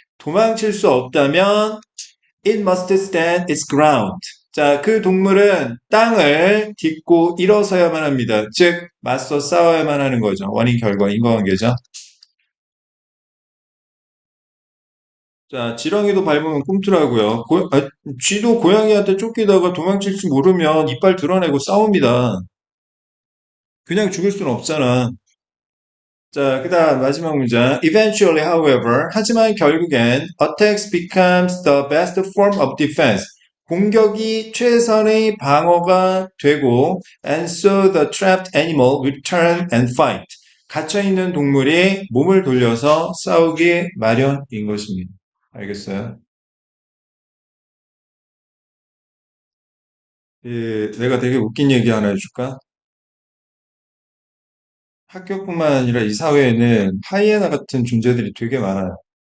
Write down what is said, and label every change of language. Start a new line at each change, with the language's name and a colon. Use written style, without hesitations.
Korean: 도망칠 수 없다면,
English: it must stand its ground.
Korean: 자, 그 동물은 땅을 딛고 일어서야만 합니다. 즉, 맞서 싸워야만 하는 거죠. 원인, 결과, 인과관계죠. 자, 지렁이도 밟으면 꿈틀하고요. 쥐도 고양이한테 쫓기다가 도망칠 줄 모르면 이빨 드러내고 싸웁니다. 그냥 죽을 수는 없잖아. 자, 그 다음 마지막 문장.
English: Eventually, however,
Korean: 하지만 결국엔
English: attacks becomes the best form of defense.
Korean: 공격이 최선의 방어가 되고
English: and so the trapped animal will turn and fight.
Korean: 갇혀있는 동물이 몸을 돌려서 싸우기 마련인 것입니다. 알겠어요? 예, 내가 되게 웃긴 얘기 하나 해줄까? 학교뿐만 아니라 이 사회에는 하이에나 같은 존재들이 되게 많아요.